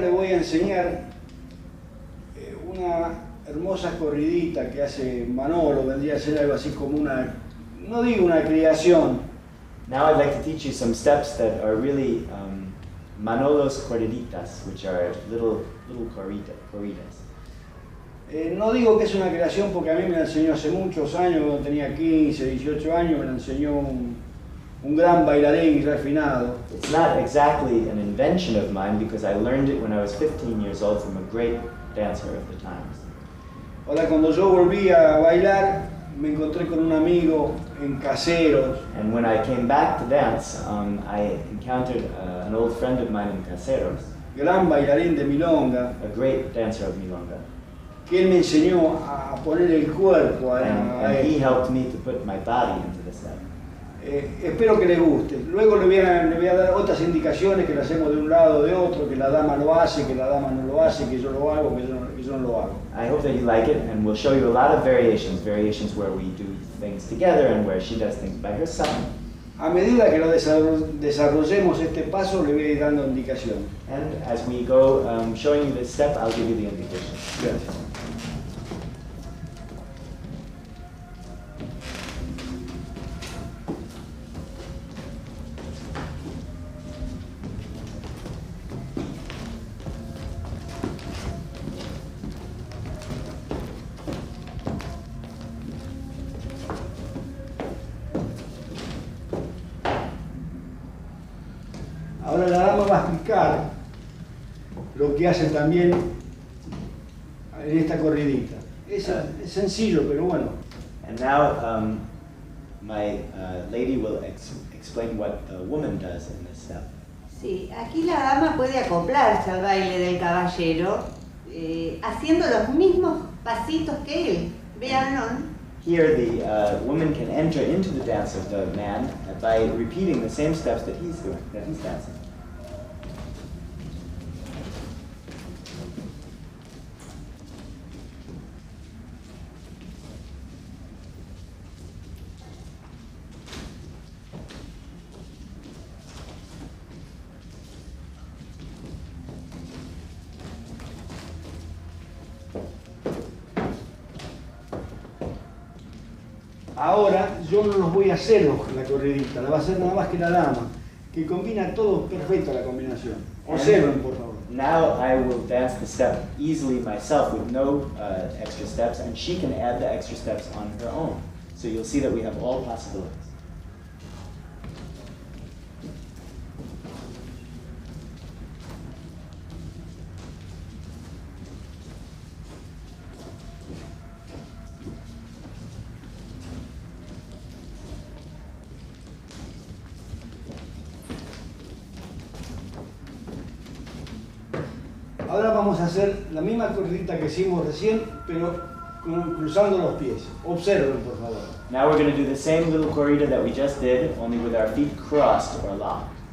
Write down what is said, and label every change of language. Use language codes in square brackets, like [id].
[es] enseñar una hermosa corridita que hace Manolo, vendría a ser algo así como una, no digo una creación. [en] Now I'd like to teach you some steps that are really Manolo's corriditas, which are little corridas. [es] No digo que es una creación porque a mí me la enseñó hace muchos años, cuando tenía 15, 18 años, me la enseñó un gran bailarín refinado. [en] It's not exactly an invention of mine because I learned it when I was 15 years old from a great dancer of the times. [es] Ahora cuando yo volví a bailar, me encontré con un amigo en Caseros. [en] And when I came back to dance, I encountered an old friend of mine in Caseros, [es] Gran bailarín de Milonga, [en] a great dancer of Milonga. [es] que él me enseñó a poner el cuerpo a [en] And he [es] él. [en] helped me to put my body into the step. [es] Espero que le guste. Luego le voy a dar otras indicaciones que le hacemos de un lado o de otro, que la dama lo hace, que la dama no lo hace, que yo lo hago, que yo no lo hago. [en] I hope that you like it, and we'll show you a lot of variations where we do things together and where she does things by herself. [es] A medida que lo desarrollemos este paso, le voy a ir dando indicaciones. [en] And as we go showing you this step, I'll give you the indication. [es] Gracias. Ahora la dama va a explicar lo que hace también en esta corridita. Es sencillo, pero bueno. [en] And now my lady will explain what the woman does in this step. [es] Sí, aquí la dama puede acoplarse al baile del caballero haciendo los mismos pasitos que él. Véanlo. [en] Here the woman can enter into the dance of the man by repeating the same steps that he's doing, that he's dancing. [es] Ahora yo no los voy a hacer la corridita, la va a hacer nada más que la dama, que combina todo perfecto la combinación. Observen, por favor. [en] Now I will dance the step easily myself with no extra steps, and she can add the extra steps on her own. So you'll see that we have all possibilities. [es] Ahora vamos a hacer la misma corridita que hicimos recién, pero cruzando los pies. Observen, por favor. [en] Now we're going to do the same little corrida that we just did, only with our feet crossed or locked.